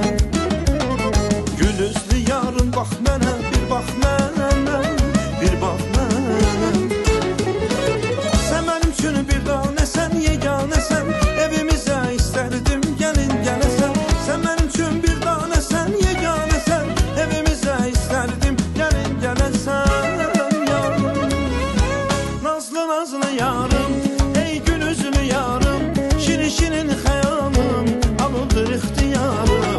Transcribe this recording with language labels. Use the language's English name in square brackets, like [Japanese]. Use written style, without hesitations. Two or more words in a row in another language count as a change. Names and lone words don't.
[Azerbaijani] Gül üzlü yarın bak mənə, bir bak mənə, bir bak mənə. [Turkish] Sen benim [Azerbaijani] üçün bir tanəsən, yeganəsən, evimizə istərdim gəlin gələsən. [Turkish] Sen benim [Azerbaijani] üçün bir tanəsən, yeganəsən, evimizə istərdim gəlin gələsən. Nazlı nazlı yarım, ey gül üzlü yarım, şirin şirin xəyalım, alıdır ixtiyarım.